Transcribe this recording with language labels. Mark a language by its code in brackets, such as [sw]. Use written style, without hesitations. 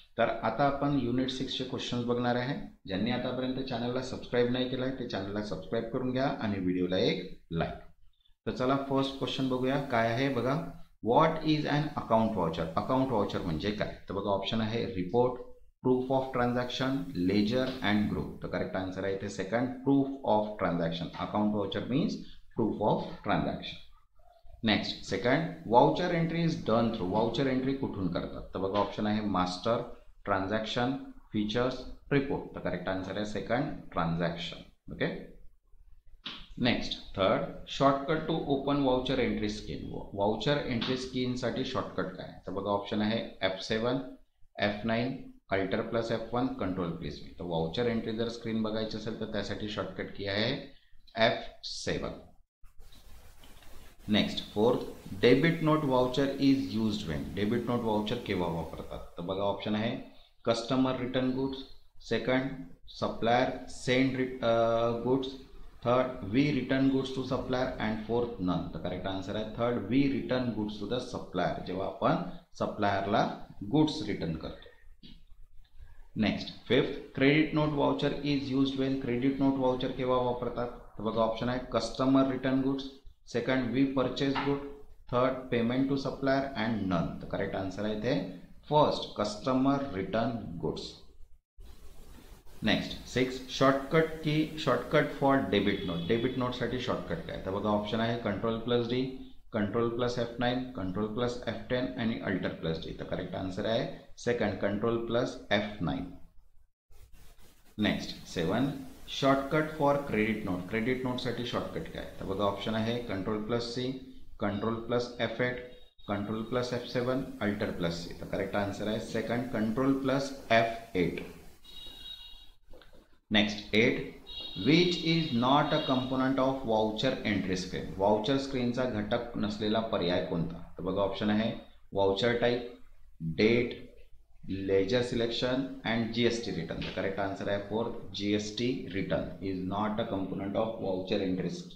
[mr] तर आता आपण युनिट 6चे क्वेश्चन्स बघणार आहे. ज्यांनी आतापर्यंत चॅनलला सबस्क्राईब नाही केलं आहे ते चॅनलला सबस्क्राईब करून घ्या आणि व्हिडिओला एक लाईक. तर चला फर्स्ट क्वेश्चन बघूया काय आहे. बघा, [en] What is an account voucher. [mr] Account voucher म्हणजे काय? तर बघा ऑप्शन आहे report, proof of transaction, ledger and group. तर करेक्ट आन्सर आहे इथे second, proof of transaction. [en] Account voucher means proof of transaction. Next second, voucher entry is done through. [mr] Voucher entry कुठून करतात? तर बघा ऑप्शन आहे मास्टर, ट्रान्झॅक्शन, फीचर्स, रिपोर्ट. तर correct answer आहे second, transaction. Okay. [en] Next third, shortcut to open voucher entry screen. [mr] Voucher entry स्क्रीनसाठी shortcut काय? तर बघा ऑप्शन आहे F7, F9, alter plus F1, control plus V. तर वाउचर एंट्री जर screen बघायची असेल तर त्यासाठी शॉर्टकट की आहे F7. [en] Next fourth, debit note voucher is used when. [mr] Debit note voucher केव्हा वापरतात? तर बघा ऑप्शन आहे customer return goods, second supplier send goods, third we return goods to supplier and fourth none. तर करेक्ट आन्सर आहे third, [en] We return goods to the supplier. [mr] जेव्हा आपण सप्लायरला goods return करतो. [en] Next fifth, credit note voucher is used when. [mr] Credit note voucher केव्हा वापरतात? तर बघा option आहे customer return goods, second we purchase good, third payment to supplier and none. तर correct answer आहे इथे first, customer return goods. [en] Next six, shortcut key shortcut for debit note. [mr] Debit नोटसाठी shortcut काय? तर बघा ऑप्शन आहे control plus D, control plus F9, control plus F10 आणि alter plus D. तर करेक्ट आन्सर आहे second, control plus F9. [en] Next seven, shortcut for credit note. [mr] Credit नोटसाठी shortcut काय? तर बघा ऑप्शन आहे control plus C, control plus F8, control plus F7, alter plus C. तर correct answer आहे second, control plus F8. [en] Next eight, which is not a component of voucher entry screen. [mr] Voucher स्क्रीनचा घटक नसलेला पर्याय कोणता? तर बघा option आहे voucher type, date, ledger selection and GST return. [en] तर correct answer आहे fourth, GST return is not a component of voucher entry.